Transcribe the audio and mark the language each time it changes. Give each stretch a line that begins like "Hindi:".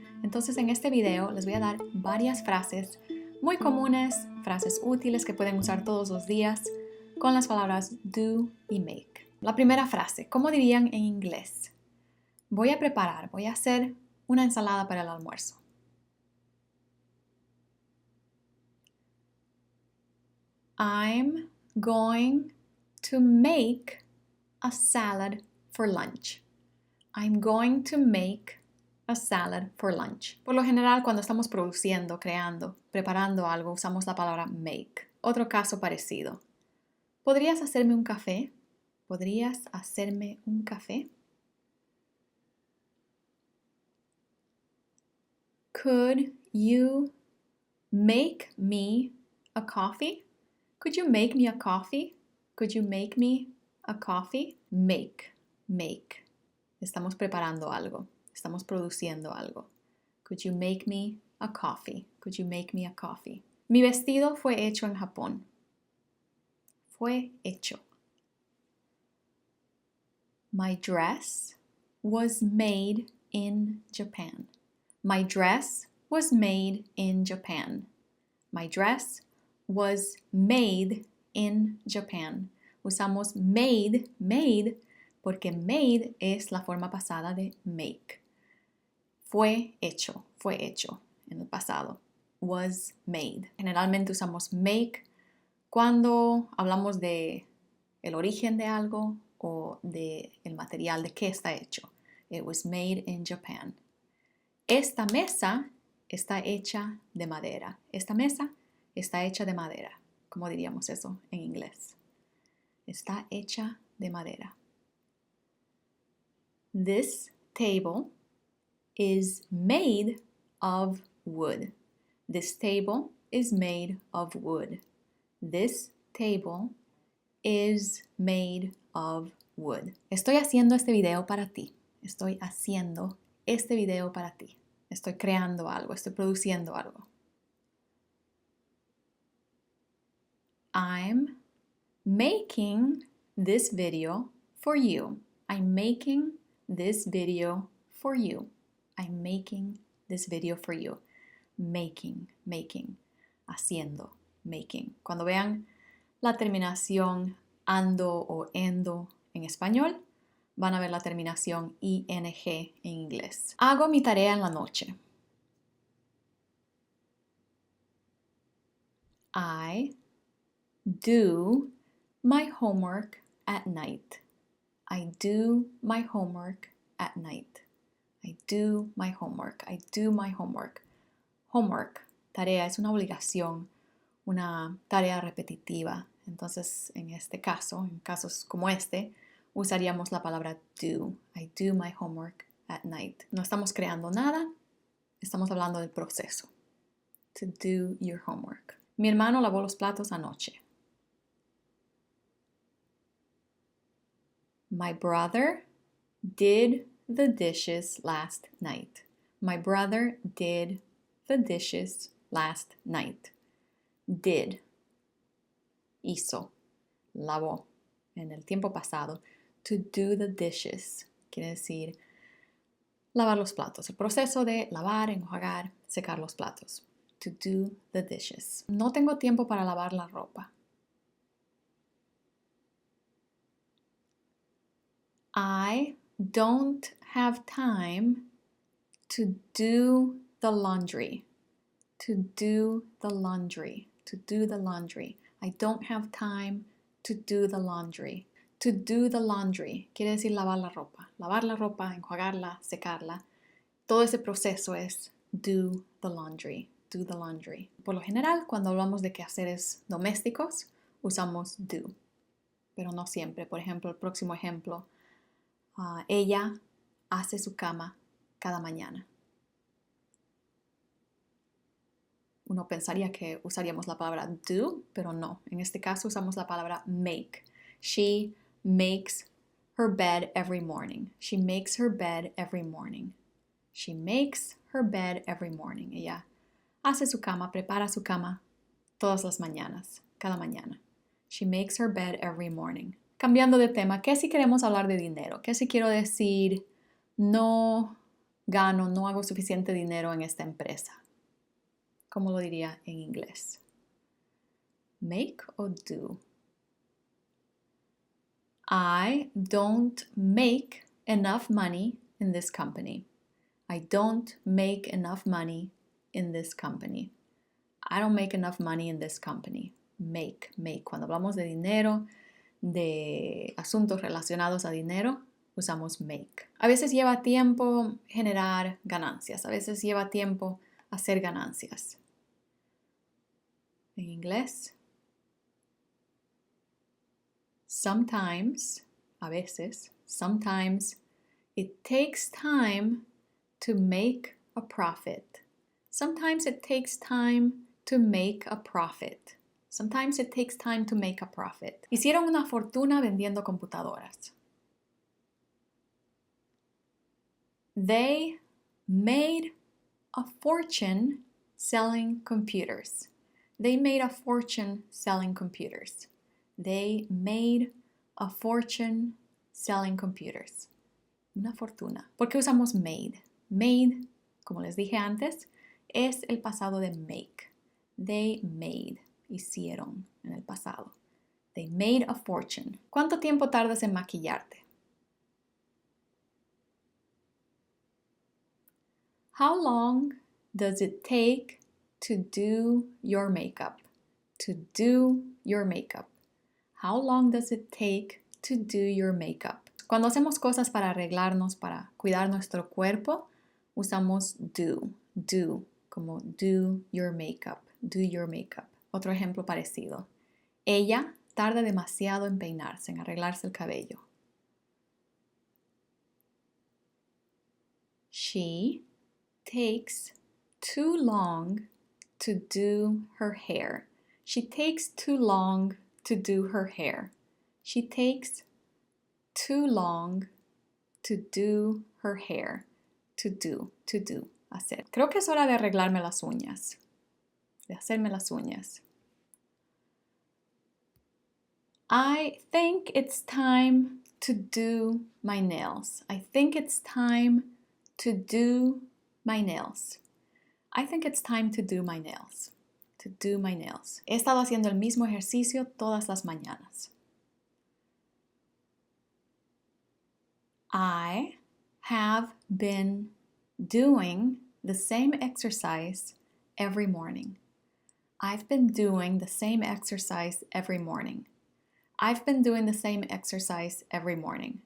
Spanish: Entonces en este video les voy a dar varias frases muy comunes, frases útiles que pueden usar todos los días con las palabras do y make. La primera frase, ¿cómo dirían en inglés? Voy a hacer una ensalada para el almuerzo.
English: I'm going to make a salad for lunch. I'm going to make a salad for lunch.
Spanish: Por lo general, cuando estamos produciendo, creando, preparando algo, usamos la palabra make. Otro caso parecido. ¿Podrías hacerme un café? ¿Podrías hacerme un café?
English: Could you make me a coffee? Could you make me a coffee? Could you make me a coffee?
Spanish: Make. Estamos preparando algo. Estamos produciendo algo.
English: Could you make me a coffee? Could you make me a coffee?
Spanish: Mi vestido fue hecho en Japón. Fue hecho.
English: My dress was made in Japan. My dress was made in Japan. My dress was made in Japan.
Spanish: Usamos made porque made es la forma pasada de make. Fue hecho en el pasado.
English: Was made.
Spanish: Generalmente usamos make cuando hablamos de el origen de algo o de el material de qué está hecho.
English: It was made in Japan.
Spanish: Esta mesa está hecha de madera. Esta mesa está hecha de madera. ¿Cómo diríamos eso en inglés? Está hecha de madera.
English: This table is made of wood. This table is made of wood. This table is made of wood.
Spanish: Estoy haciendo este video para ti. Estoy haciendo este video para ti. Estoy creando algo, estoy produciendo algo.
English: I'm making this video for you. I'm making this video for you. I'm making this video for you. Making. Haciendo. Making.
Spanish: Cuando vean la terminación ando o endo en español, van a ver la terminación ing en inglés. Hago mi tarea en la noche.
English: I do my homework at night. I do my homework at night. I do my homework. I do my homework. Homework,
Spanish: tarea, es una obligación, una tarea repetitiva. Entonces, en este caso, en casos como este, usaríamos la palabra do.
English: I do my homework at night.
Spanish: No estamos creando nada, estamos hablando del proceso.
English: To do your homework.
Spanish: Mi hermano lavó los platos anoche.
English: My brother did the dishes last night. My brother did the dishes last night.
Spanish: Did. Hizo. Lavó. En el tiempo pasado.
English: To do the dishes.
Spanish: Quiere decir lavar los platos. El proceso de lavar, enjuagar, secar los platos.
English: To do the dishes.
Spanish: No tengo tiempo para lavar la ropa.
English: I don't have time to do the laundry. To do the laundry. To do the laundry. I don't have time to do the laundry. To do the laundry
Spanish: quiere decir lavar la ropa. Lavar la ropa, enjuagarla, secarla. Todo ese proceso es
English: do the laundry. Do the laundry.
Spanish: Por lo general, cuando hablamos de quehaceres domésticos, usamos do. Pero no siempre. Por ejemplo, el próximo ejemplo. Ella hace su cama cada mañana. Uno pensaría que usaríamos la palabra do, pero no. En este caso usamos la palabra make.
English: She makes her bed every morning. She makes her bed every morning. She makes her bed every morning.
Spanish: Ella hace su cama, prepara su cama todas las mañanas, cada mañana.
English: She makes her bed every morning.
Spanish: Cambiando de tema, ¿qué si queremos hablar de dinero? ¿Qué si quiero decir no hago suficiente dinero en esta empresa? ¿Cómo lo diría en inglés? Make o do?
English: I don't make enough money in this company. I don't make enough money in this company. I don't make enough money in this company. Make.
Spanish: Cuando hablamos de dinero, de asuntos relacionados a dinero, usamos make. A veces lleva tiempo generar ganancias. A veces lleva tiempo hacer ganancias. En inglés,
English: sometimes,
Spanish: a veces,
English: sometimes it takes time to make a profit. Sometimes it takes time to make a profit. Sometimes it takes time to make a profit.
Spanish: Hicieron una fortuna vendiendo computadoras.
English: They made a fortune selling computers. They made a fortune selling computers. They made a fortune selling computers.
Spanish: Una fortuna. ¿Por qué usamos made? Made, como les dije antes, es el pasado de make.
English: They made.
Spanish: Hicieron en el pasado.
English: They made a fortune.
Spanish: ¿Cuánto tiempo tardas en maquillarte?
English: How long does it take to do your makeup? To do your makeup. How long does it take to do your makeup?
Spanish: Cuando hacemos cosas para arreglarnos, para cuidar nuestro cuerpo, usamos do, como
English: do your makeup, do your makeup.
Spanish: Otro ejemplo parecido. Ella tarda demasiado en peinarse, en arreglarse el cabello.
English: She takes too long to do her hair. She takes too long to do her hair. She takes too long to do her hair. To do, hacer.
Spanish: Creo que es hora de arreglarme las uñas. De hacerme las uñas.
English: I think it's time to do my nails. I think it's time to do my nails. I think it's time to do my nails. To do my nails.
Spanish: He estado haciendo el mismo ejercicio todas las mañanas.
English: I have been doing the same exercise every morning. I've been doing the same exercise every morning. I've been doing the same exercise every morning.